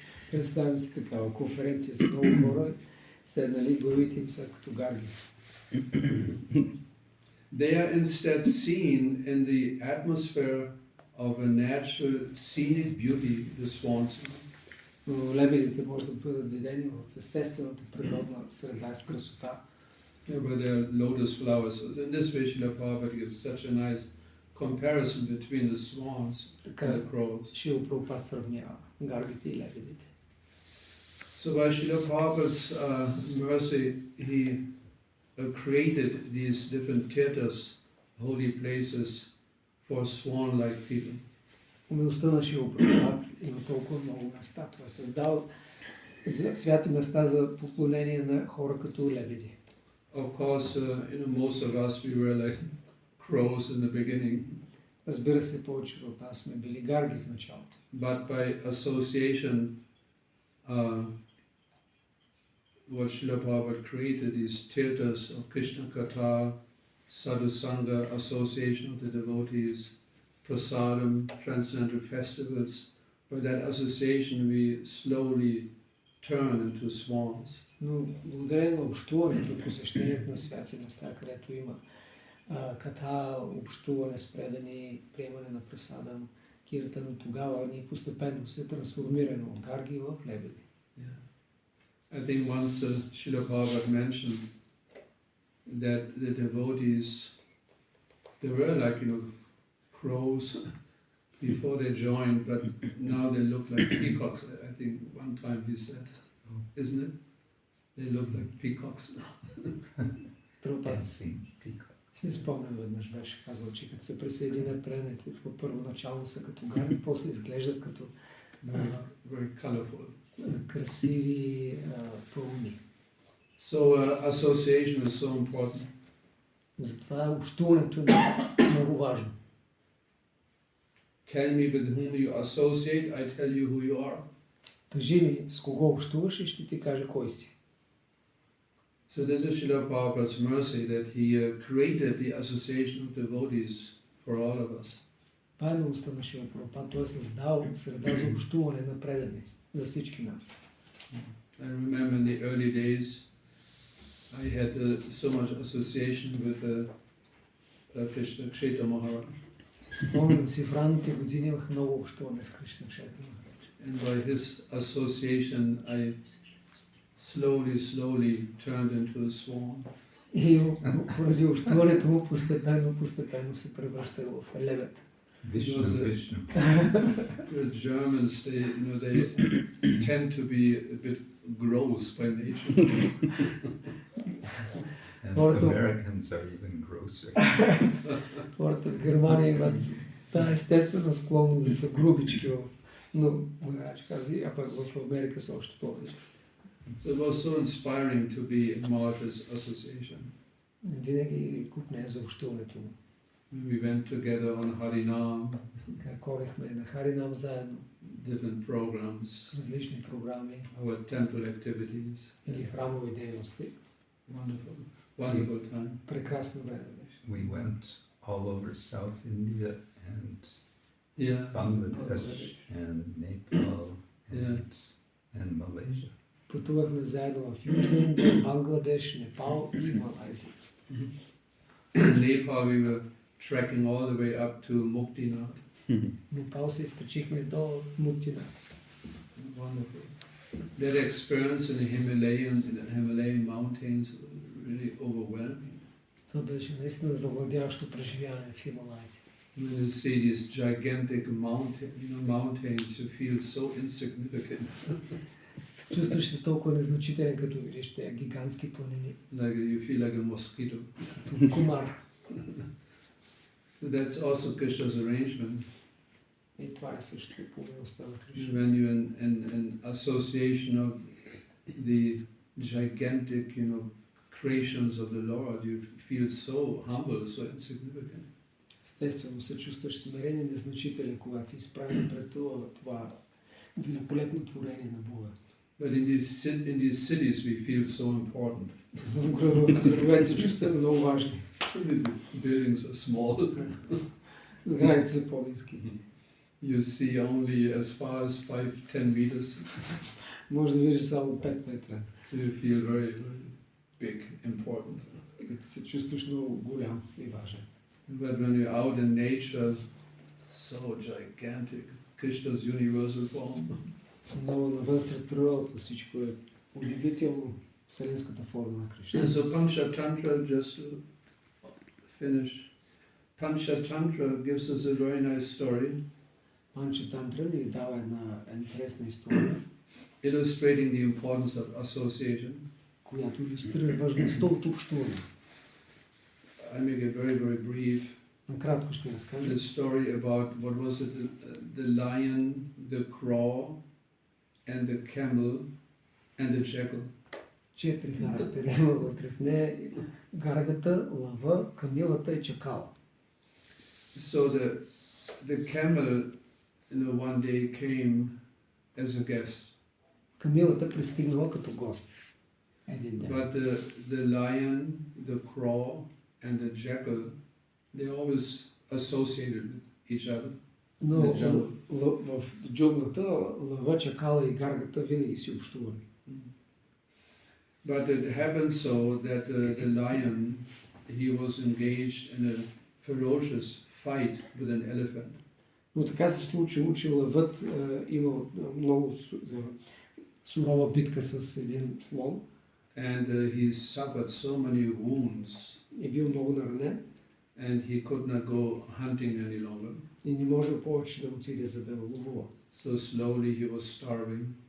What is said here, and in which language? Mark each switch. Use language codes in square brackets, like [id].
[bg] Представям си такава конференция с много хора, седнали, главите им са като гарги. [en] They are instead seen in the atmosphere of a natural scenic beauty, the swans. [bg] Но лебедите може да бъдат видени в естествената природна среда с красота. [en] Yeah, but they are lotus flowers. So in this way, Srila Prabhupada gives such a nice comparison between the swans and the crows. [bg] Шрила Прабхупад сравнява гаргите и лебедите. [en] So by Srila Prabhupada's mercy, he created these different theaters, holy places for swan-like people. [bg] По милостта на Шрила Прабхупад има толкова много места. Той е създал святи места за поклонение на хора като лебеди. [en] Of course, most of us, we were like crows in the beginning. [bg] Разбира се, повечето от нас сме били гарги в началото. [en] But by association, what Srila Prabhupada created, these theaters of Krishna Katha, Sadhu Sangha, association of the devotees, prasadam, transcendental festivals. By that association, we slowly turn into swans. [bg] Но благодарение на общуването, посещението на святи места, където има ката, общуване с предани, приемане на прасадам, киртан, тогава ние постепенно се трансформираме от гарги в лебеди. [en] I think once Srila Prabhupada mentioned that the devotees, they were like, crows before they joined, but now they look like peacocks. I think one time he said, isn't it? They look like peacocks now. [bg] Прабхупад си спомням веднъж беше казал, че като се присъединят преданите, първоначално са като гарги, после изглеждат като [en] very colorful. [bg] Красиви пълни. [en] So association is so important. [bg] Затова общуването е много важно. [en] Tell me with whom you associate, I tell you who you are. [bg] Кажи ми с кого общуваш и ще ти кажа кой си. [en] So this is Srila Prabhupada's mercy that he created the association of devotees for all of us. [bg] Това е милостта на Шрила Прабхупад. Той е създал среда за общуване на предани за всички нас. [en] I remember in the early days, I had so much association with Krishna Kshetra Maharaj. [bg] Спомням си, в ранните години имах много общуване с Кришна Кшетра Махарадж. [en] And by his association, I slowly turned into a swan. [bg] И поради общуването му постепенно се превръща в лебед. [en] Vishnu. The Germans, they tend to be a bit gross by nature. And Americans are even grosser. [bg] Хората в Германия имат естествена склонност да са грубички, но Махарадж каза, а пък в Америка са още повече. [en] So it was so inspiring to be in Maharaj's association. [bg] Винаги купне за общуването му. [en] We went together on Harinam. [bg] Ходихме на Харинам заедно. [en] Different programs. [bg] Различни програми. [en] Our temple activities. [bg] Или храмови дейности. [en] Wonderful time. [bg] Прекрасно време беше. [en] We went all over South India and Bangladesh and Nepal and Malaysia. [bg] Пътувахме заедно в Южна Индия, Бангладеш, Непал и Малайзия. [en] In Nepal we were trekking all the way up to Muktinath. [bg] Непал се изкачихме до Муктинат. [en] Wonderful. That experience in the Himalayan mountains was really overwhelming. [bg] Това беше наистина завладяващо преживяване в Хималаите. [en] When you see these gigantic mountains, you feel so insignificant. [bg] Чувстваш се толкова незначителен, като видиш тези гигантски планини. [en] Like you feel like a mosquito. [bg] Като комар. [en] So that's also Krishna's arrangement. [bg] И това е също по милостта на Кришна. [en] When you're in association of the gigantic, creations of the Lord, you feel so humble, so insignificant. [bg] Естествено се чувстваш смирен и незначителен, когато си изправен пред това великолепно творение на Бога. [en] But in these cities we feel so important. [bg] В градовете се чувстваме много важни. [en] The buildings are small. [bg] Сградите са по-ниски. [en] You see only as far as 5-10 meters. [bg] Може да видиш само 5 метра. [en] So you feel very, very big, important. [bg] И се чувстваш много голям и важен. [en] But when you're out in nature, so gigantic, Krishna's universal form. [bg] Но навън сред природата всичко е удивително, вселенската форма на Кришна. [en] So Panchatantra, just to finish, Panchatantra gives us a very nice story, [bg] Панчатантра ни дава една интересна история, [en] illustrating the importance of association. [bg] която илюстрира важността от общуване. [en] I make it very, very brief. [bg] Накратко ще разкажа. [en] The story about, what was it, the lion, the crow, and the camel, and the jackal. [bg] 4 характери има вътре в нея. Гаргата, лъва, камилата и чакала. [en] So the camel, one day came as a guest. [bg] Камилата пристигнала като гост. Един ден. [en] But the lion, the crow, and the jackal, they always associated with each other. [bg] Но [en] The jungle. [bg] в джунглата лъва, чакала и гаргата винаги си общували. [en] But it happened so that the lion, he was engaged in a ferocious fight with an elephant. [bg] Но така се случило, че лъвът имал много сурова битка с един слон [en] And he suffered so many wounds, [bg] и бил много наранен [en] and he could not go hunting any longer. [bg] и не може повече да отиде за да ловува. [en] So slowly he was starving.